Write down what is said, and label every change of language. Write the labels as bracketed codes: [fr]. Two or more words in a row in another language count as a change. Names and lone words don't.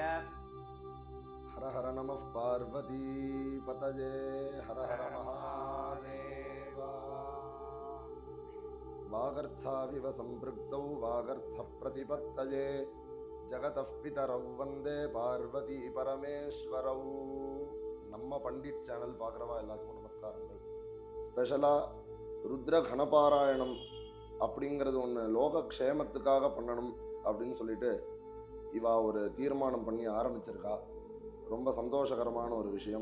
[sa] हर हर नमः पार्वती पतये हर हर महादेव। वागर्थाविव संपृक्तौ वागर्थ प्रतिपत्तये जगतः पितरौ वंदे पार्वती परमेश्वरौ। [ta] நம்ம பண்டிட் சேனல் பார்க்குறவா எல்லாத்துக்கும் நமஸ்காரங்கள். ஸ்பெஷலாக ருத்ர கணபாராயணம் அப்படிங்கிறது ஒன்று லோக க்ஷேமத்துக்காக பண்ணணும் அப்படின்னு சொல்லிட்டு இவா ஒரு தீர்மானம் பண்ணி ஆரம்பிச்சிருக்கா. ரொம்ப சந்தோஷகரமான ஒரு விஷயம்.